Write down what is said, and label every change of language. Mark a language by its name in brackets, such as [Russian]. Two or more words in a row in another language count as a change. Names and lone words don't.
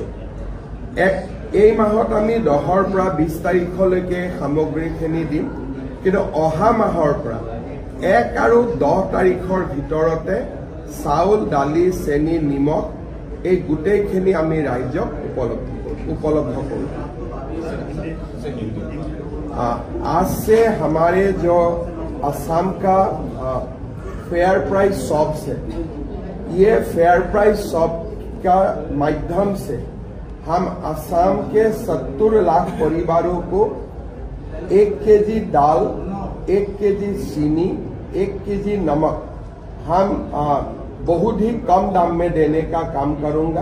[Assamese] এই মাহত আমি 10ৰ পৰা 20 তাৰিখলৈকে সামগ্ৰীখিনি দিম, কিন্তু অহা মাহৰ পৰা 1 আৰু 10 তাৰিখৰ ভিতৰতে চাউল, দালি, চেনি, নিমখ এই গোটেইখিনি আমি ৰাইজক [Hindi] उपलब्ध करूँ। आज से हमारे जो असम का फेयर प्राइस शॉप्स है, ये फेयर प्राइस शॉप का माध्यम से हम असम के 70 लाख परिवारों को 1 केजी दाल, 1 केजी चीनी, 1 केजी नमक हम बहुत ही कम दाम में देने का काम करूंगा।